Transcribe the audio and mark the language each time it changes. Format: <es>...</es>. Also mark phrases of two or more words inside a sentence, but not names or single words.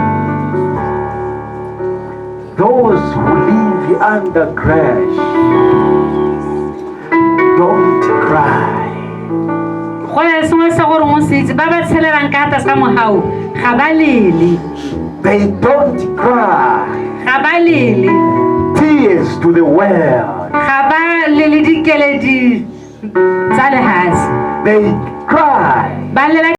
<en>Those who live under grace don't cry.</en> <tn>go na le sengwe se gore mo se itse ba ba tshelelang ka ata sa mogau ga ba lele</tn> <en>They don't cry.</en> <tn>ga ba lele</tn> <en>Tears to the world.</en> <tn>ga ba lele dikeledi tsa lehase</tn> <en>They cry</en> <tn>ba lela</tn>